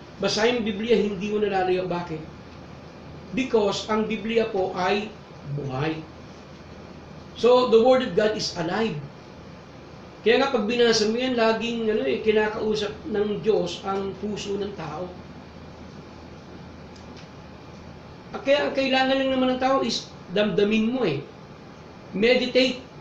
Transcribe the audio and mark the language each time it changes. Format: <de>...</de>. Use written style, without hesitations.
<tl>Basahin yung Biblia, hindi mo nalalayo. Bakit? Because ang Biblia po ay buhay.</tl> <en>So, the Word of God is alive.</en> <tl>Kaya nga pag binasa mo yan, laging kinakausap ng Diyos ang puso ng tao. Kaya ang kailangan lang naman ng tao is damdamin mo Meditate.</tl>